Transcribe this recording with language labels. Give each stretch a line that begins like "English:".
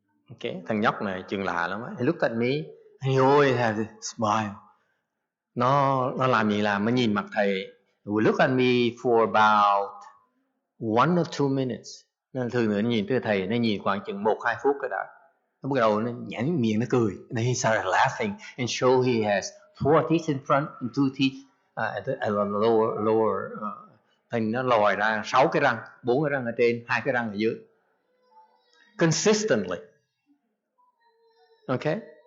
English: Okay,
Vietnamese: thằng nhóc này chừng lạ lắm á.
English: He looked at me. He always has a smile.
Vietnamese: Nó làm gì làm, nó nhìn mặt thầy.
English: He would look at me for about 1 or 2 minutes.
Vietnamese: Nên thường nó nhìn tới thầy, nó nhìn khoảng chừng 1-2 phút cái đã. Nó bắt đầu nó nhãn miệng nó cười.
English: And he started laughing and show he has 4 teeth in front and 2 teeth at the lower
Vietnamese: thành nó lòi ra 6 cái răng, 4 cái răng ở trên, 2 cái răng ở dưới.
English: Consistently. Okay?